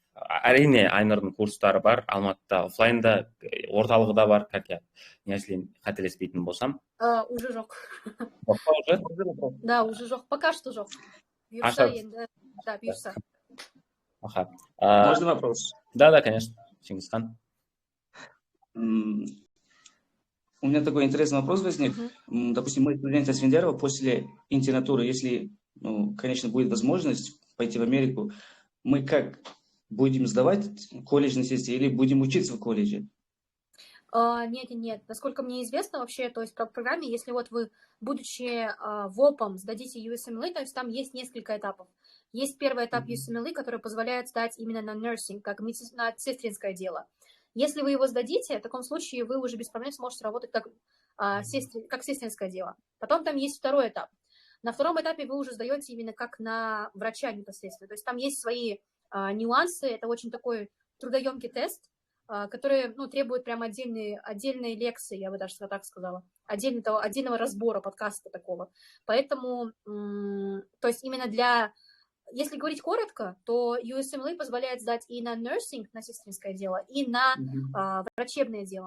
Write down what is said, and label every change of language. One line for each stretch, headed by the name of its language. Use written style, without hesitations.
Kazakh: Әрине Айнұрдың курстары бар, Алматыда офлайнда, орталығы да бар,
Russian: как я
Kazakh: қателеспейтін болсам.
Russian: Уже
Kazakh: жоқ.
Russian: Уже? Да, уже
Kazakh: жоқ,
Russian: пока что жоқ.
Kazakh: Бұйырса енді, да, бұйырса.
Russian: Можно вопрос? Да, конечно, Чингисхан. У меня такой интересный вопрос возник. Допустим, мы студенты Асфендиярова после интернатуры, если, конечно, будет возможность пойти в Америку, мы как будем сдавать колледжные сессии или будем учиться в колледже? Нет. Насколько мне известно вообще, то есть по программе, если вот вы, будучи ВОПом, сдадите USMLE, то есть там есть несколько этапов. Есть первый этап USMLE, который позволяет сдать именно на nursing, как на сестринское дело. Если вы его сдадите, в таком случае вы уже без проблем сможете работать как сестринское дело. Потом там есть второй этап. На втором этапе вы уже сдаете именно как на врача непосредственно. То есть там есть свои нюансы. Это очень такой трудоемкий тест, который требует прям отдельные лекции, я бы даже так сказала, отдельного разбора подкаста такого. Поэтому, то есть именно если говорить коротко, то USMLE позволяет сдать и на nursing, на сестринское дело, и на врачебное дело.